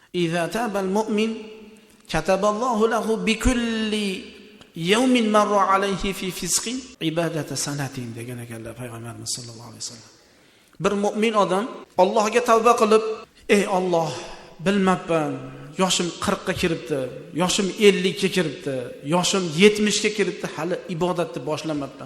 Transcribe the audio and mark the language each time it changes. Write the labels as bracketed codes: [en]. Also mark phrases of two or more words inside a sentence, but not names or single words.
[ar] إذا تاب المؤمن كتب الله له بكل يوم مر عليه في فسق عبادة سنة [uz] degan ekanlar payg'ambarimiz [ar] صلى الله عليه وسلم. [uz] Bir mu'min odam Allohga tavba qilib, ey Alloh, bilmabman, yoshim 40 ga kiribdi, yoshim 50 ga kiribdi, yoshim 70 ga kiribdi, hali ibodatni boshlamabman.